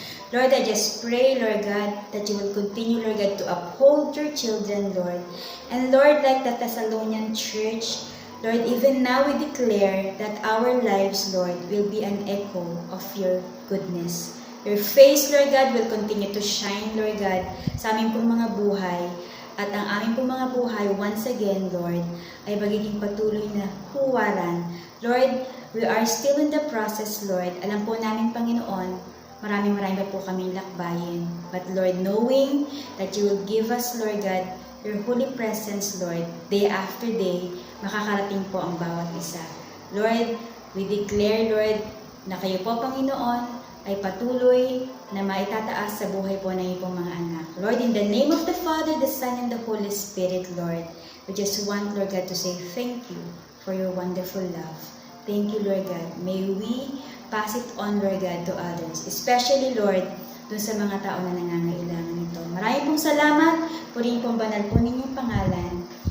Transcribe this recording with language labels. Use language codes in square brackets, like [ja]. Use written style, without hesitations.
[en] Lord, I just pray, Lord God, that you will continue, Lord God, to uphold your children, Lord. And Lord, like the Thessalonian church, Lord, even now we declare that our lives, Lord, will be an echo of your goodness. Your face, Lord God, will continue to shine, Lord God, [tl] sa aming pong mga buhay. At ang aming pong mga buhay, [en] once again, [tl] Lord, ay magiging patuloy na huwaran. [en] Lord, we are still in the process, Lord. [tl] Alam po namin, Panginoon, maraming pa po kaming lakbayin. [en] But Lord, knowing that you will give us, Lord God, your holy presence, Lord, day after day, [tl] makakarating po ang bawat isa. Lord, [en] we declare, [tl] Lord, na kayo po, Panginoon, ay patuloy na maitataas sa buhay po ng iyong mga anak. [en] Lord, in the name of the Father, the Son, and the Holy Spirit, Lord, we just want, Lord God, to say thank you for your wonderful love. Thank you, Lord God. May we pass it on, Lord God, to others. [tl] Especially, Lord, dun sa mga tao na nangangailangan nito. Maraming pong salamat. Purihin pong banal po ninyong pangalan.